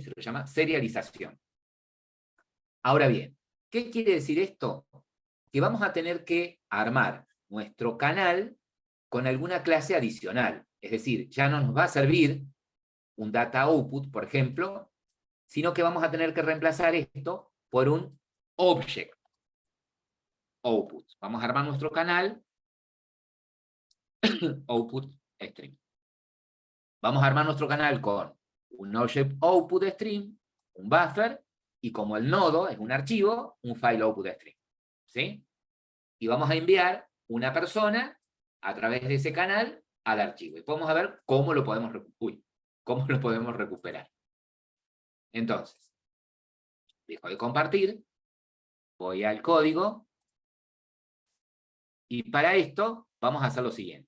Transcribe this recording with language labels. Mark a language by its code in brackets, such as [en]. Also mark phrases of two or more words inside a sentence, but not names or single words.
[es] Se lo llama serialización. Ahora bien, ¿qué quiere decir esto? Que vamos a tener que armar nuestro canal con alguna clase adicional. Es decir, ya no nos va a servir un [en] data output, [es] por ejemplo, sino que vamos a tener que reemplazar esto por un [en] object output. [es] Vamos a armar nuestro canal [en] output stream. [es] Vamos a armar nuestro canal con un [en] object output stream, [es] un buffer, y como el nodo es un archivo, un [en] file output stream. [es] ¿Sí? Y vamos a enviar una persona a través de ese canal al archivo. Y podemos ver cómo lo podemos, cómo lo podemos recuperar. Entonces, dejo de compartir, voy al código, y para esto vamos a hacer lo siguiente.